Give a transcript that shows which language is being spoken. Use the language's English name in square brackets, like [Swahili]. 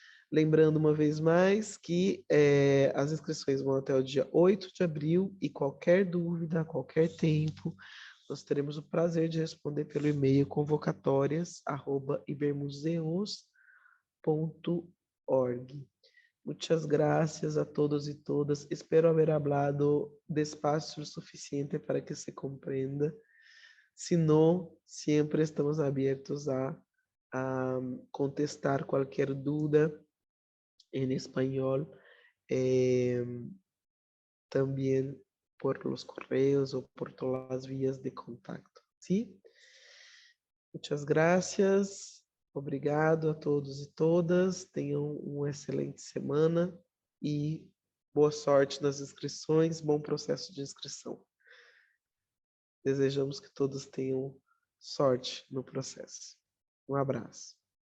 [Portuguese] Lembrando uma vez mais que as inscrições vão até o dia 8 de abril e qualquer dúvida, a qualquer tempo, nós teremos o prazer de responder pelo e-mail convocatorias@ibermuseos.org. [Spanish] Muchas gracias a todos y todas. Espero haber hablado despacio suficiente para que se comprenda. Si no, siempre estamos abiertos a contestar cualquier duda en español, también por los correos o por todas las vías de contacto, ¿sí? Muchas gracias. [Portuguese] Obrigado a todos e todas. Tenham uma excelente semana e boa sorte nas inscrições, bom processo de inscrição. Desejamos que todos tenham sorte no processo. Um abraço.